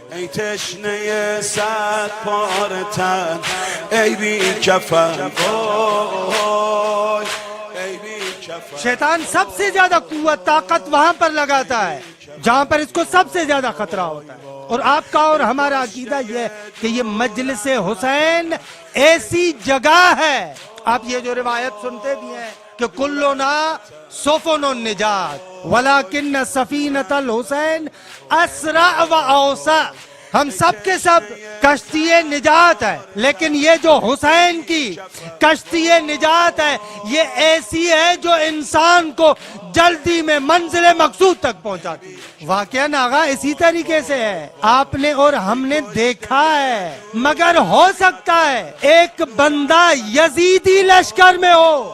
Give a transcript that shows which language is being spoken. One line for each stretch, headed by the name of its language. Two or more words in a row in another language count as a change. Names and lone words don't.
Persian: ای تشنه صد پاره تن ای بی کفن وای ای بی کفن.
Urdu: شیطان سب سے زیادہ قوت طاقت وہاں پر لگاتا ہے جہاں پر اس کو سب سے زیادہ خطرہ ہوتا ہے. اور آپ کا اور ہمارا عقیدہ یہ ہے کہ یہ مجلس حسین ایسی جگہ ہے. آپ یہ جو روایت سنتے بھی ہیں کہ
Arabic: کلنا سفن النجات ولکن سفینۃ الحسین اسرع و اوسع.
Urdu: ہم سب کے سب کشتی نجات ہے لیکن یہ جو حسین کی کشتی نجات ہے یہ ایسی ہے جو انسان کو جلدی میں منزل مقصود تک پہنچاتی ہے. واقعہ آغا اسی طریقے سے ہے. آپ نے اور ہم نے دیکھا ہے مگر ہو سکتا ہے ایک بندہ یزیدی لشکر میں ہو.